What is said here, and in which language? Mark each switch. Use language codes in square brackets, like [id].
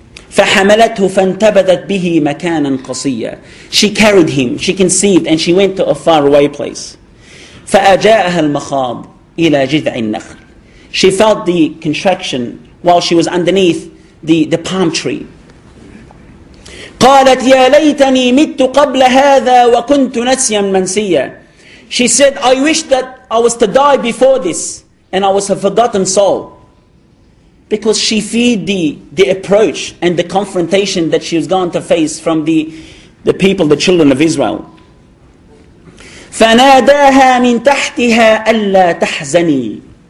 [ar] فَحَمَلَتْهُ فَانْتَبَذَتْ بِهِ مَكَانًا قَصِيًّا. [en] She carried him, she conceived, and she went to a faraway place. [ar] فَأَجَاءَهَا الْمَخَاض إِلَى جِذْعِ النَّخْلِ. [en] She felt the contraction while she was underneath the palm tree. [ar] قالت يا ليتني مت قبل هذا وكنت نسيا منسيا. [en] She said, I wish that I was to die before this and I was a forgotten soul. Because she feared the approach and the confrontation that she was going to face from the people, the children of Israel. [ar] فَنَادَاهَا مِن تَحْتِهَا أَلَّا تَحْزَنِي.